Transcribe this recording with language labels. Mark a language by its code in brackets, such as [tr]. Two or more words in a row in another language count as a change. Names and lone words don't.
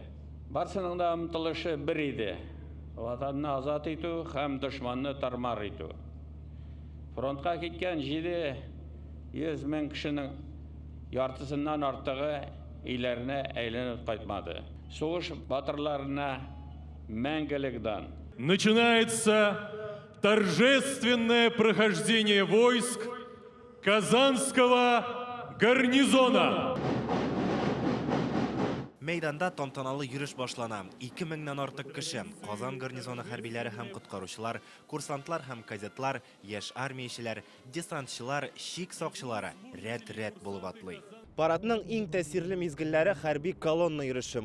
[tt] Барсының да омтылышы бер иде. Ватанны азат итү һәм дошманны тармар итү. Фронтка киткән 700 мең кешенең яртысыннан артыгы өйләренә әйләнеп кайтмады. Сугыш батырларына мәңгелек дан. [ru] Начинается торжественное прохождение войск Казанского гарнизона. [tt] Мәйданда тантаналы йөреш башлана. 2000-нән артык кеше, Казан гарнизоны хәрбиләре һәм коткаручылар, курсантлар һәм кадетлар, яшь армиячеләр, десантчылар, чик сакчылары рәт-рәт булып атлый. Парадның иң тәсирле мизгелләре хәрби колонна йөреше.